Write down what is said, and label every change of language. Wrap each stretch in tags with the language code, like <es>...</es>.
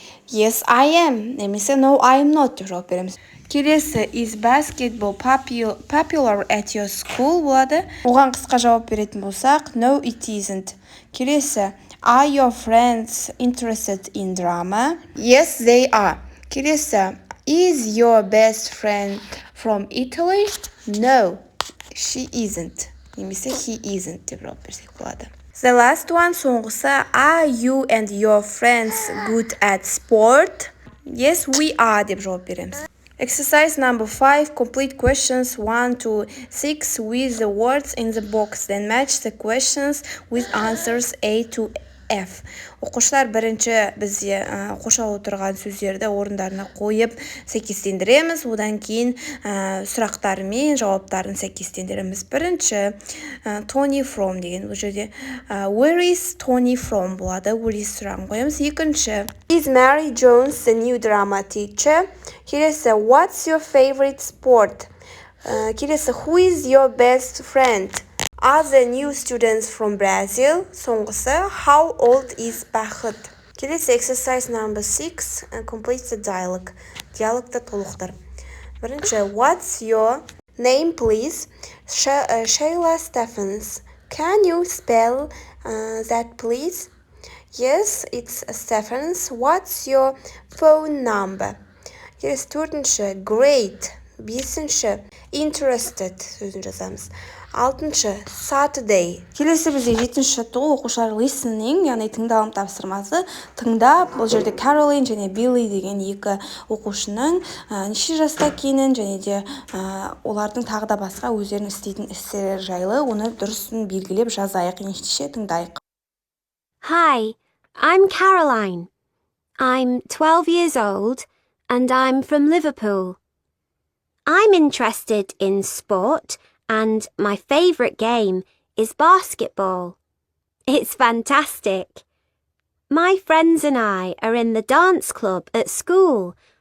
<en>Yes, I am,</en> <kk>немесе</kk> <en>no, I am not</en> <kk>деп жауап береміз. Келесі,</kk> <en>is basketball popular at your school</en> <kk>болады. Оған қысқа жауап беретін болсақ,</kk> <en>no, it isn't.</en> <kk>Келесі,</kk> <en>are your friends interested in drama? Yes, they are.</en> <kk>Келесі,</kk> <en>is your best friend from Italy? No, she isn't.</en> <kk>Немесе</kk> <en>he isn't</en> <kk>деп жауап берсек болады.</kk> <en>The last one,</en> <kk>соңғысы,</kk> <en>are you and your friends good at sport? Yes, we are</en> <kk>деп жауап береміз.</kk> <en>Exercise number 5, complete questions 1 to 6 with the words in the box. Then match the questions with answers A to F.</en> <kk>Оқушылар бірінші бізде қоршаулы тұрған сөздерді орындарына қойып сәйкестендіреміз. Одан кейін сұрақтары мен жауаптарын сәйкестендіреміз. Бірінші</kk> <en>Tony from</en> <kk>деген бұл жерде</kk> <en>where is Tony from</en> <kk>болады.</kk> <en>Where is</en> <kk>сұрағын қоямыз. Екінші</kk> <en>is Mary Jones the new drama teacher?</en> <kk>Келесі</kk> <en>what's your favorite sport? Келесі who is your best friend? Are the new students from Brazil?</en> <kk>Соңғысы,</kk> <en>how old is Бақыт?</en> <kk>Келесі</kk> <en>exercise number 6, complete the dialogue.</en> <kk>Диалогты толықтыр.</kk> <en>Бірінші, what's your name, please? Shayla Stephens. Can you spell that, please? Yes, it's Stephens. What's your phone number?</en> <kk>Келесі, төртінші,</kk> <en>great.</en> <kk>Бесінші, interested сөзін жазамыз. Алтыншы, Saturday. Келесі бізде жетінші жаттығу оқушылар listening, яғни тыңдалым тапсырмасы. Тыңдап, бұл жерде Caroline және Billy деген екі оқушының неше жаста екенін және де олардың тағы да басқа өздерінің істейтін істері жайлы оны дұрысын белгілеп жазайық, ендеше тыңдайық.</kk> <en>Hi, I'm Caroline. I'm 12 years old and I'm from Liverpool. I'm interested in sport and my favourite game is basketball. It's fantastic. My friends and I are in the dance club at school.</en>